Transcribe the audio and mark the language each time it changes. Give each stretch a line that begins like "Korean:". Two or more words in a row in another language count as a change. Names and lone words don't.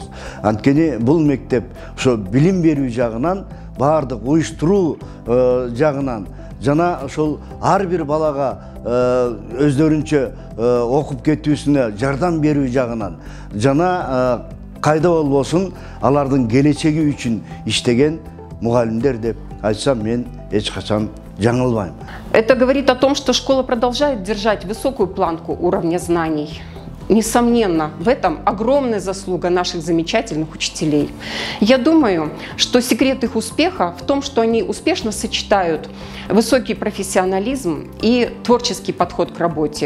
Kyrgyz: Анткени бул мектеп ошо билим берүү жагынан, баардык уюштуруу жагынан жана ошол ар бир балага өздөрүнчө окуп кетүүсүнө жардам берүү жагынан жана кайда болбосун алардын келечеги үчүн иштеген мугалимдер деп айтсам мен эч качан жаңылбайм.
Russian: Это говорит о том, что школа продолжает держать высокую планку уровня знаний. несомненно, в этом огромная заслуга наших замечательных учителей. Я думаю, что секрет их успеха в том, что они успешно сочетают высокий профессионализм и творческий подход к работе.